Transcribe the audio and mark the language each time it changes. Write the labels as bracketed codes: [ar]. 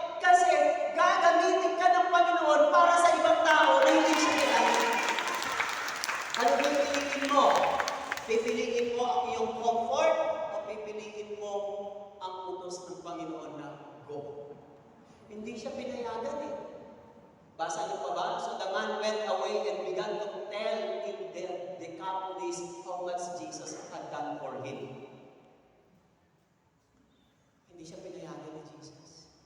[tl] Kasi gagamitin ka ng Panginoon para sa ibang tao na hindi siya kilala. Ano pipiliin mo? Pipiliin mo ang iyong comfort o pipiliin mo ang utos ng Panginoon na go? Hindi siya pinayagan eh. Basa niyo pa ba? [en] So the man went away and began to tell in the Decapolis how much Jesus had done for him. [tl] Hindi siya pinayagan ni Jesus.